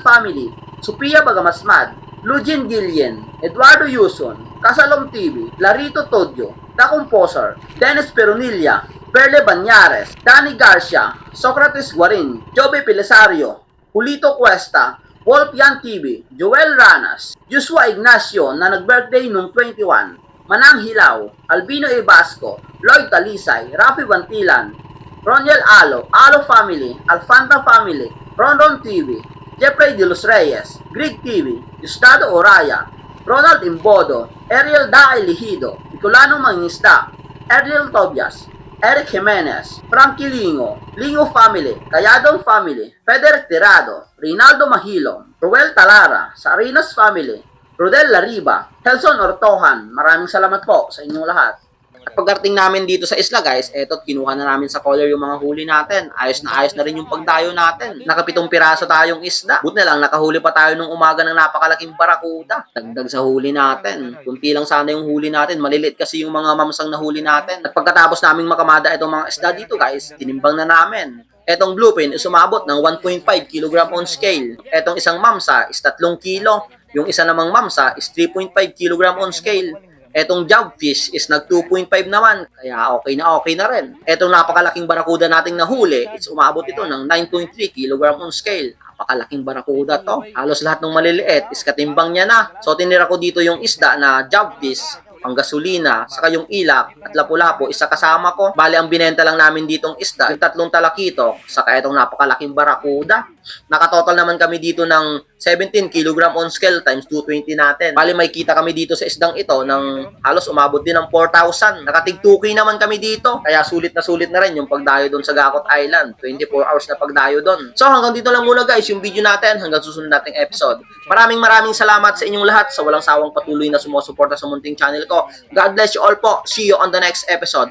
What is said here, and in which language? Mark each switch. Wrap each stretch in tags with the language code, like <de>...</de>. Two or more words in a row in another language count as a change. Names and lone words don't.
<tl>family, Sophia Bagamasmad, Lugin Gillian, Eduardo Yuson, Casalom TV, Larito Todio, The Composer, Dennis Peronilla, Perle Banyares, Danny Garcia, Socrates Guarin, Joby Pelisario, Julito Cuesta, Wolf Yan TV, Joel Ranas, Joshua Ignacio na nag-birthday nung 21, Manang Hilaw, Albino Ibasco, Lloyd Talisay, Rafi Bantilan, Roniel Alo, Alo Family, Alfanta Family, Rondon TV, Jeffrey De Los Reyes, Greg TV, Gustavo Oraya, Ronald Imbodo, Ariel Daay Lihido, Nicolano Mangisda, Ariel Tobias, Eric Jimenez, Frankie Lingo, Lingo Family, Cayadong Family, Frederick Tirado, Rinaldo Mahilo, Ruel Talara, Sarinas Family, Rodel Lariba, Helson Ortohan. Maraming salamat po sa inyong lahat. At pagdating namin dito sa isla guys, eto kinuha na namin sa collar yung mga huli natin. Ayos na rin yung pagdayo natin. Nakapitong piraso tayong isda. Buti na lang nakahuli pa tayo nung umaga ng napakalaking barakuda. Dagdag sa huli natin. Kunti lang sana yung huli natin. Maliliit kasi yung mga mamsang nahuli natin. At pagkatapos naming makamada itong mga isda dito guys, tinimbang na namin. Etong bluefin is umabot ng 1.5 kg</tl> <en>on scale.</en> <tl>Etong isang mamsa is 3 kilo. Yung isa namang mamsa is 3.5 kg</tl> <en>on scale.</en> <tl>Etong jugfish is nag 2.5 naman, kaya okay na rin. Etong napakalaking barakuda nating nahuli, it's umabot ito ng 9.3 kg</tl> <en>on scale.</en> <tl>Napakalaking barakuda to. Halos lahat ng maliliit is katimbang niya na. So tinira ko dito yung isda na jugfish, ang gasolina, saka yung ilak at lapu-lapu, isa kasama ko. Bali, ang binenta lang namin ditong isda, yung 3 talakito, saka itong napakalaking barakuda. Nakatotal naman kami dito ng 17 kg</tl> <en>on scale</en> <tl>times 220 natin. Bali, may kita kami dito sa isdang ito ng halos umabot din ng 4,000. Nakatig 2K naman kami dito. Kaya sulit na rin yung pagdayo doon sa Gakot Island. 24 hours na pagdayo doon. So hanggang dito lang muna guys yung video natin. Hanggang susunod nating episode. Maraming salamat sa inyong lahat sa walang sawang patuloy na sumusuporta sa munting channel ko.</tl> <en>God bless you all po. See you on the next episode.</en>